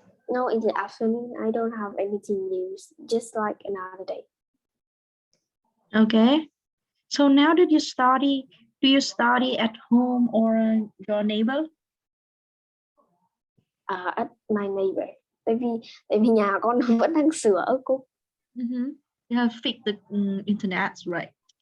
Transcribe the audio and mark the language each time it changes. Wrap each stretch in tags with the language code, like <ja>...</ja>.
<en>No, in the afternoon, I don't have anything new, just like another day. Okay. So now did you study? Do you study at home or your neighbor? At my neighbor.</en> <vi>Tại vì nhà con vẫn đang sửa cô.</vi> <en>You have fixed the internet, right?</en>